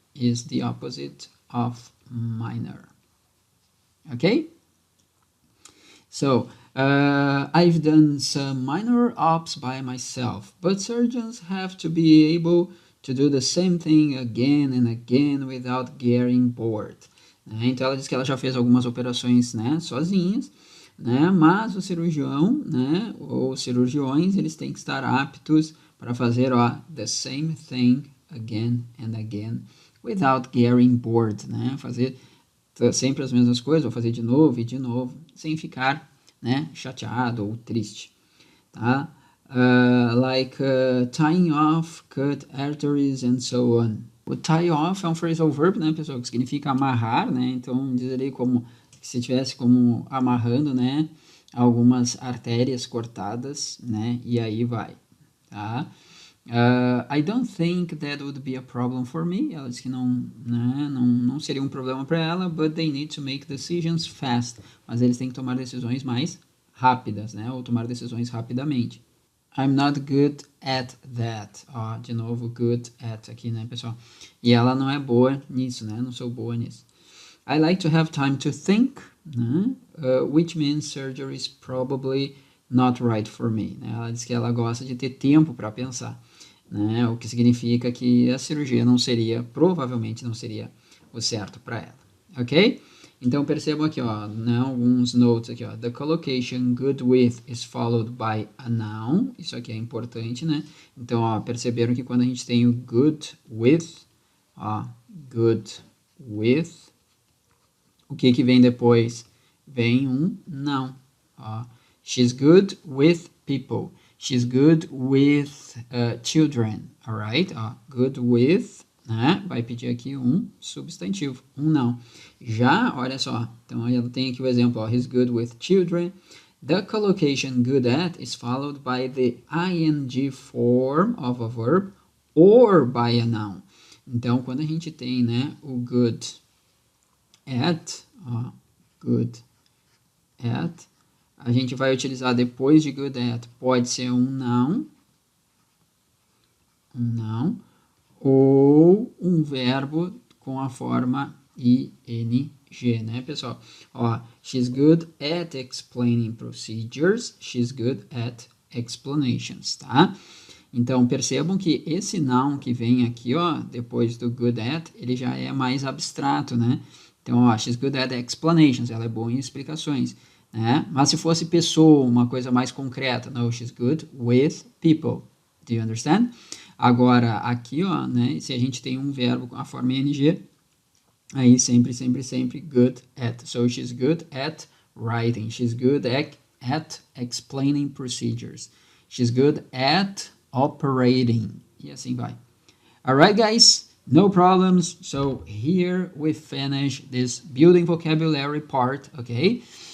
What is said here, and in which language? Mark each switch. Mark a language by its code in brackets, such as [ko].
[en] is the opposite of minor. Okay? So, I've done some minor ops by myself, but surgeons have to be able to do the same thing again and again without getting bored. [pt] Então, ela diz que ela já fez algumas operações, né, sozinhas, né, mas o cirurgião, né, ou cirurgiões, eles têm que estar aptos para fazer, ó, [en] the same thing again and again without getting bored, [pt] né, fazer sempre as mesmas coisas, vou fazer de novo e de novo, sem ficar, né, chateado ou triste, tá? [en] Tying off, cut arteries and so on. [pt] O tie off é um phrasal verb, né, pessoal, que significa amarrar, né, então diz ali como se tivesse como amarrando, né, algumas artérias cortadas, né, e aí vai, tá? [en] I don't think that would be a problem for me. [pt] Ela diz que não seria um problema para ela, [en] but they need to make decisions fast. [pt] Mas eles têm que tomar decisões mais rápidas, né, ou tomar decisões rapidamente. [en] I'm not good at that. [pt] Ó, de novo, [en] good at [pt] aqui, né, pessoal? E ela não é boa nisso, né? Não sou boa nisso. [en] I like to have time to think, [pt] né? [en] Which means surgery is probably not right for me. [pt] Né? Ela diz que ela gosta de ter tempo para pensar, né? O que significa que a cirurgia provavelmente não seria o certo para ela, ok? Então, percebam aqui, ó, né, alguns notes aqui, ó. [en] The collocation good with is followed by a noun. [pt] Isso aqui é importante, né? Então, ó, perceberam que quando a gente tem o good with, ó, good with, o que que vem depois? Vem um [en] noun, ó. She's good with people. She's good with children, alright? [pt] Ó, good with, né? Vai pedir aqui um substantivo, um noun. Já, olha só, então ela tem aqui o exemplo, ó, [en] he's good with children. The collocation good at is followed by the ing form of a verb or by a noun. [pt] Então, quando a gente tem, né, o good at, ó, good at, a gente vai utilizar depois de good at, pode ser um noun, ou um verbo com a forma ing, né, pessoal? Ó, [en] she's good at explaining procedures, she's good at explanations, [pt] tá? Então, percebam que esse noun que vem aqui, ó, depois do good at, ele já é mais abstrato, né? Então, ó, [en] she's good at explanations, [pt] ela é boa em explicações, né? Mas se fosse pessoa, uma coisa mais concreta, [en] no, she's good with people. Do you understand? [pt] Agora, aqui, ó, né, se a gente tem um verbo com a forma ing, aí sempre good at. [en] So, she's good at writing. She's good at explaining procedures. She's good at operating. [pt] E assim vai. [en] Alright, guys? No problems. So, here we finish this building vocabulary part, okay?